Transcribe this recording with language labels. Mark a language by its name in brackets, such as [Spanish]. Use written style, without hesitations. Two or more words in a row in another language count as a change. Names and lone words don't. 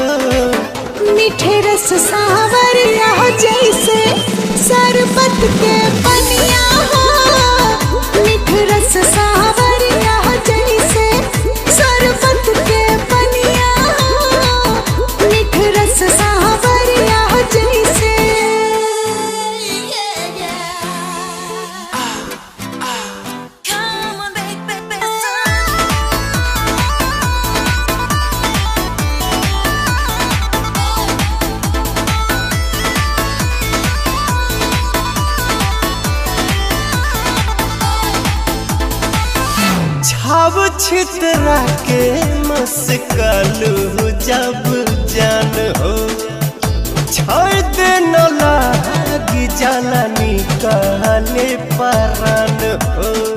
[Bhojpuri] मीठे रस सावरिया जैसे शरबत के पनिया मीठ रस सावरिया जैसे शरबत के पनिया मीठ रस सावरिया जैसे [English] Come on, baby. [Bhojpuri] छाव छितरा के मस्कलू जब जान हो छोड़ दे न लागी जाला निकाले परान हो